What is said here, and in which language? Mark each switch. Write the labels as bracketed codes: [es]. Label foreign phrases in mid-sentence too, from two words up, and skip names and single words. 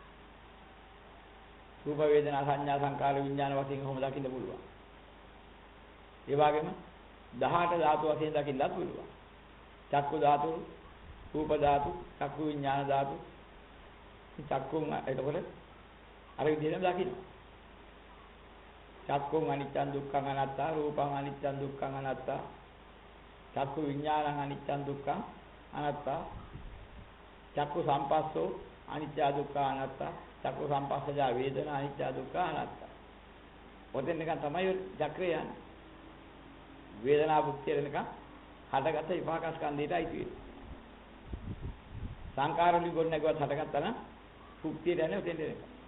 [si] රූප වේදනා සංඥා සංකාර විඥාන වශයෙන් කොහොම දකින්න පුළුවන්. ඒ වගේම 18 ධාතු වශයෙන් දකින්නත් පුළුවන්. චක්කු ධාතු, රූප ධාතු, චක්කු විඥාන ධාතු. චක්කුන් එතකොට අර විදිහටම දකින්න. [pi] චක්කුන් අනිච්චං දුක්ඛං අනාත්තා, රූපං අනිච්චං දුක්ඛං අනාත්තා. චක්කු විඥානං අනිච්චං දුක්ඛං අනාත්තා. චක්කු සම්පස්සෝ අනිච්ච දුක්ඛ අනාත්තා. චක්කු සම්පස්සජා වේදනා අනිච්ච දුක්ඛ අනාත්තා. [si] ඔතෙන් නිකන් තමයි චක්‍රය යන්නේ. වේදනා භුක්තිය වෙනකන් හටගත්ත විපාකස්කන්ධයට අයිති වෙනවා. සංකාර වලින් ගොඩ නැගුවත් හටගත්තා නම් භුක්තියට යන්නේ ඔතෙන්ට එනවා.